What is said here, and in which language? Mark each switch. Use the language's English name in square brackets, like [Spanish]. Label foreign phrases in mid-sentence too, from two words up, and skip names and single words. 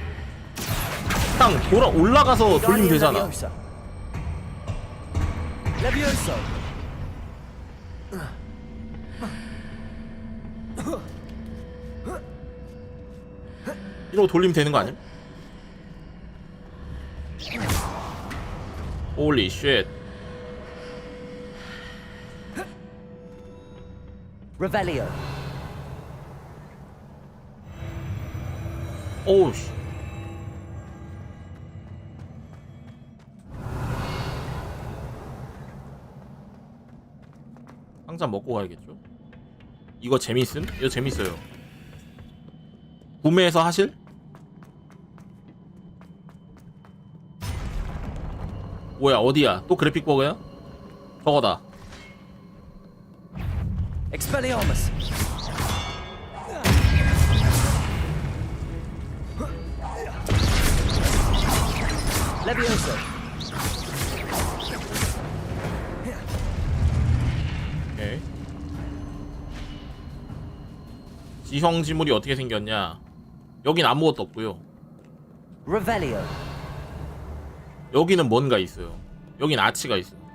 [Korean] 그냥 올라가서 돌리면 되잖아. Levioso. 이러고 돌리면 되는 거 아니야? [English] Holy shit. [Korean] Revelio. 오우 씨. 항상 먹고 가야겠죠? 이거 재밌음? 이거 재밌어요. 구매해서 하실? 뭐야, 어디야? 또 그래픽 버그야? 저거다. Expelliarmus. Levioso. 오케이. 지형 지물이 어떻게 생겼냐? 여긴 아무것도 없고요. Revelio. 여기는 뭔가 있어요. 여긴 아치가 있어요.